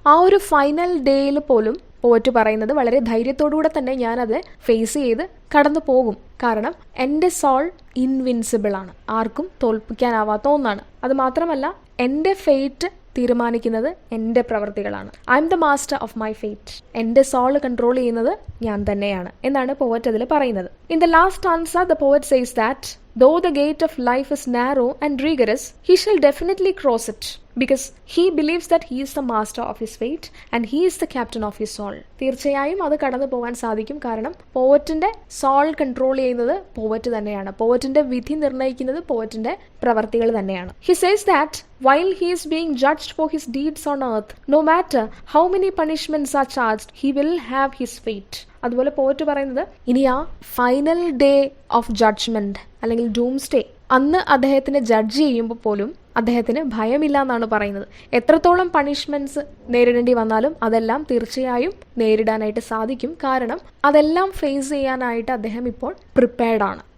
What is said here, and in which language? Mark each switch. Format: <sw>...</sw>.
<ml>ആ ഒരു ഫൈനൽ ഡേയിൽ പോലും പോറ്റ് പറയുന്നത് വളരെ ധൈര്യത്തോടുകൂടെ തന്നെ ഞാനത് ഫേസ് ചെയ്ത് കടന്നു പോകും. കാരണം എൻ്റെ സോൾ ഇൻവിൻസിബിൾ ആണ്, ആർക്കും തോൽപ്പിക്കാനാവാത്ത ഒന്നാണ്. അത് മാത്രമല്ല എൻ്റെ ഫേറ്റ് തീരുമാനിക്കുന്നത് എൻ്റെ പ്രവൃത്തികളാണ്.</ml> <en>I am the master of my fate.</en> <ml>എൻ്റെ സോൾ കൺട്രോൾ ചെയ്യുന്നത് ഞാൻ തന്നെയാണ് എന്നാണ് പോവറ്റ് അതിൽ പറയുന്നത്.</ml> <en>In the last answer the poet says that though the gate of life is narrow and rigorous, he shall definitely cross it, because he believes that he is the master of his fate and he is the captain of his soul.</en> <ml>തീർച്ചയായും അത് കടന്നു പോകാൻ സാധിക്കും. കാരണം പോവറ്റിന്റെ soul control ചെയ്യുന്നത് പോവറ്റ് തന്നെയാണ്. പോവറ്റിന്റെ വിധി നിർണ്ണയിക്കുന്നത് പോവറ്റിന്റെ പ്രവർത്തികൾ തന്നെയാണ്.</ml> <en>He says that while he is being judged for his deeds on earth, no matter how many punishments are charged, he will have his fate.</en> <ml>അതുപോലെ പോയിട്ട് പറയുന്നത് ഇനി ആ ഫൈനൽ ഡേ ഓഫ് ജഡ്ജ്മെന്റ് അല്ലെങ്കിൽ ഡൂംസ് ഡേ അന്ന് അദ്ദേഹത്തിന് judge ചെയ്യുമ്പോൾ പോലും അദ്ദേഹത്തിന് ഭയമില്ല എന്നാണ് പറയുന്നത്. എത്രത്തോളം പണിഷ്മെന്റ്സ് നേരിടേണ്ടി വന്നാലും അതെല്ലാം തീർച്ചയായും നേരിടാനായിട്ട് സാധിക്കും. കാരണം അതെല്ലാം ഫേസ് ചെയ്യാനായിട്ട് അദ്ദേഹം ഇപ്പോൾ പ്രിപ്പയർഡ് ആണ്.</ml>